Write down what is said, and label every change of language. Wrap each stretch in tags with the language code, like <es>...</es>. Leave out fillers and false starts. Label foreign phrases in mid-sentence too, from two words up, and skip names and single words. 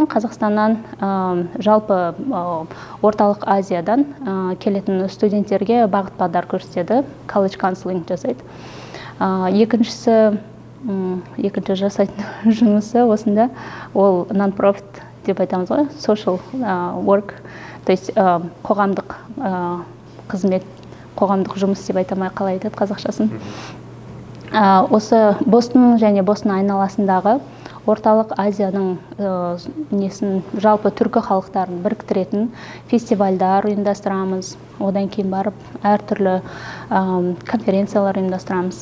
<kk>Қазақстаннан, жалпы орталық Азиядан келетін студенттерге бағыт-бағдар көрсетеді, колледж counseling жасайды. Екінші жасайтын жұмысы осында, ол non-profit деп айтамыз ғой,</kk> <en>social work,</en> <ru>то есть</ru> <kk>қоғамдық қызмет, қоғамдық жұмыс деп айтамай қалай айтады қазақшасын. Осы Бостон және Бостон айналасындағы орталық Азияның жалпы түркі халықтарын біріктіретін фестивальдар ұйымдастырамыз, одан кейін барып әртүрлі конференциялар ұйымдастырамыз.</kk>